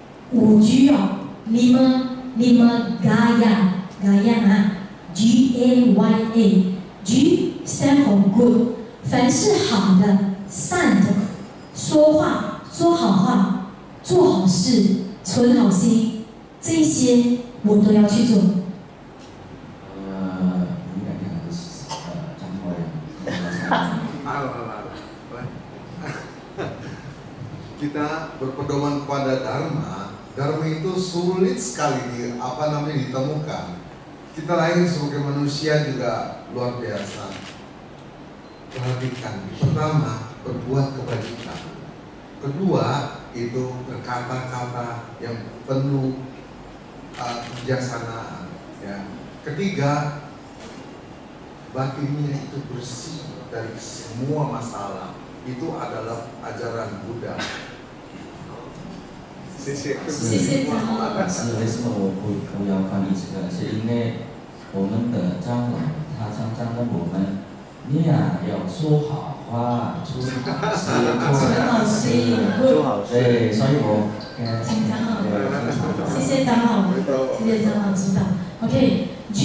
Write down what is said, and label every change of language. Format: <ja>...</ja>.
<zh>5G 哦，你们gaya啊 ，GAYA，</zh> <en>G stand for good，</en> <zh>凡是好的、善的，说话、说好话、做好事、存好心，这些我都要去做。</zh> <id>Ini kayaknya harus campur ya. Kita berpedoman kepada Dharma. Dharma itu sulit sekali ditemukan. Kita lahir sebagai manusia juga luar biasa. Perhatikan, pertama berbuat kebajikan. Kedua itu berkata-kata yang penuh kebijaksanaan. Ya. Ketiga batinnya itu bersih dari semua masalah. Itu adalah ajaran Buddha.</id> <zh>谢谢长老。是为什么我不要翻译这个？是因为我们的长老他常常跟我们，你呀要说好话，做好事，对，所以我请长老，谢谢长老，谢谢长老指导。</zh>